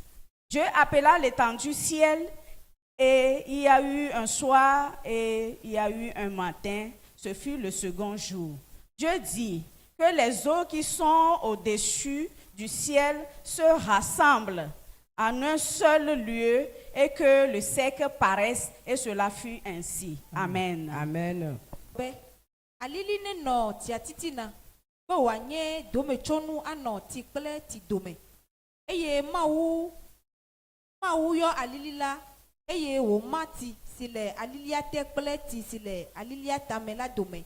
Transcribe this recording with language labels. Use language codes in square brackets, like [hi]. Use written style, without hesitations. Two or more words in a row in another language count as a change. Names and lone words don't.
[fr] Dieu appela l'étendue ciel. Et il y a eu un soir et il y a eu un matin. Ce fut le second jour. Dieu dit que les eaux qui sont au-dessus du ciel se rassemblent en un seul lieu et que le sec paraisse. Et cela fut ainsi. Amen. Amen. [ee] Alili ne no tiatitina be wanye dometsonu ano ti kple ti dome. Eye mawu yo alili la eye wo mati si le alilia te kple ti si le alilia tame la dome.